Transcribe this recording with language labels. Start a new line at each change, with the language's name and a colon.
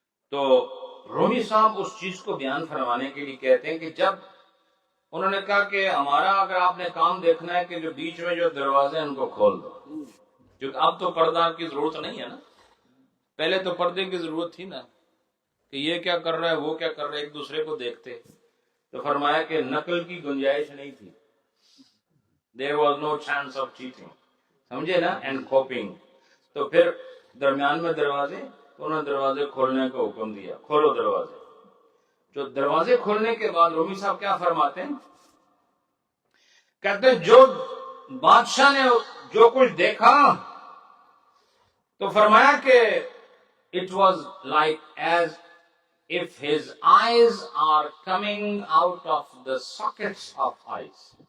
Urdu: تو رومی صاحب اس چیز کو بیان فرمانے کے لیے کہتے ہیں کہ جب انہوں نے کہا کہ ہمارا اگر آپ نے کام دیکھنا ہے کہ جو بیچ میں جو دروازے ہیں ان کو کھول دو، کیونکہ اب تو پردہ کی ضرورت نہیں ہے نا. پہلے تو پردے کی ضرورت تھی نا کہ یہ کیا کر رہا ہے وہ کیا کر رہا ہے، ایک دوسرے کو دیکھتے. تو فرمایا کہ نقل کی گنجائش نہیں تھی.
English: There was no chance of cheating.
Urdu: سمجھے نا،
English: And coping.
Urdu: تو پھر درمیان میں دروازے، تو انہوں نے دروازے کھولنے کا حکم دیا، کھولو دروازے. جو دروازے کھولنے کے بعد رومی صاحب کیا فرماتے ہیں، کہتے ہیں جو بادشاہ نے جو کچھ دیکھا تو فرمایا کہ
English: it was like as if his eyes are coming out of the sockets of eyes.